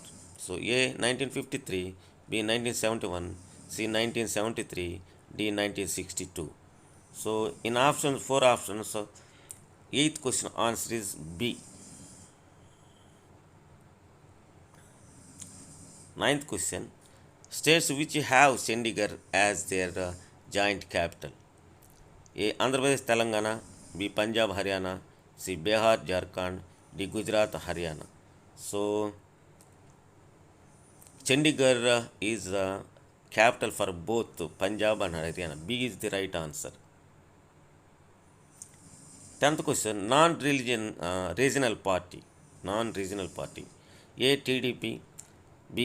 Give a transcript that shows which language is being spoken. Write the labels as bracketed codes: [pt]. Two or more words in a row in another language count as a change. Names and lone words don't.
[en] So A 1953, B 1971, C 1973, D 1962. So in options, 4 options, 8th question answer is B. 9th question, states which have Chandigarh as their joint capital. A. Andhra Pradesh Telangana, B. Punjab Haryana, C. Bihar Jharkhand, D. Gujarat Haryana. So Chandigarh is capital for both Punjab and Haryana. B is the right answer. 10th question, regional party. Non-regional party. A. TDP, B.